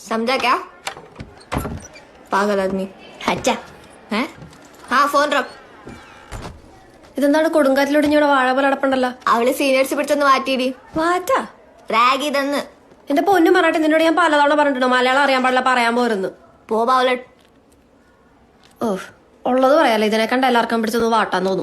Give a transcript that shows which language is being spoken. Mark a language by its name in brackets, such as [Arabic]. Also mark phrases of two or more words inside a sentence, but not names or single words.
[Hindi] समझा क्या? पागल आदमी. ഹറ്റാ है? हाँ फोन रख. [Malayalam] ഇതെന്താണ് കൊടുങ്കാറ്റിലൊടിഞ്ഞവിടെ വാഴ പോലെ അടപ്പുണ്ടല്ലോ. അവള് സീനിയേഴ്സ് പിടിച്ചൊന്ന് മാറ്റിയിടി. മാറ്റാ റാഗ് ഇതെന്ന്. എന്റെ പൊന്നു പറഞ്ഞിട്ട് നിന്നോട് ഞാൻ പലതവണ പറഞ്ഞിട്ടുണ്ടോ മലയാളം അറിയാൻ പാടില്ല പറയാൻ പോരുന്നു. പോ ബാവലട്ട്. ഓ ഉള്ളത് പറയാലോ, ഇതിനെ കണ്ട എല്ലാവർക്കും പിടിച്ചൊന്ന് വാട്ടാൻ തോന്നും.